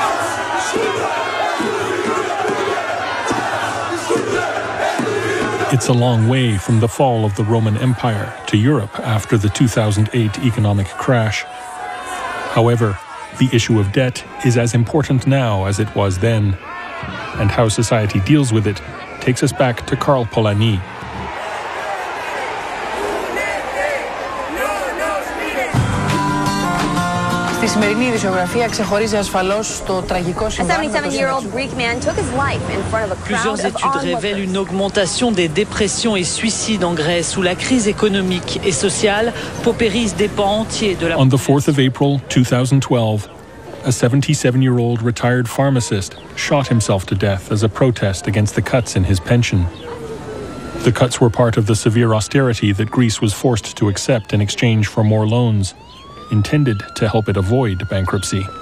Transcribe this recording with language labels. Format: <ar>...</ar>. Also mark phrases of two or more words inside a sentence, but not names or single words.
<en>It's a long way from the fall of the Roman Empire to Europe after the 2008 economic crash. However, the issue of debt is as important now as it was then, and how society deals with it takes us back to Karl Polanyi.</en> <el>Στη σημερινή ειδησιογραφία ξεχωρίζει ασφαλώς το τραγικό συμβάν.</el> <fr>Plusieurs études révèlent une augmentation des dépressions et suicides en Grèce, où la crise économique et sociale paupérise des pans entiers de la.</fr> <en>On the 4th of April 2012, a 77-year-old retired pharmacist shot himself to death as a protest against the cuts in his pension. The cuts were part of the severe austerity that Greece was forced to accept in exchange for more loans, intended to help it avoid bankruptcy.</en>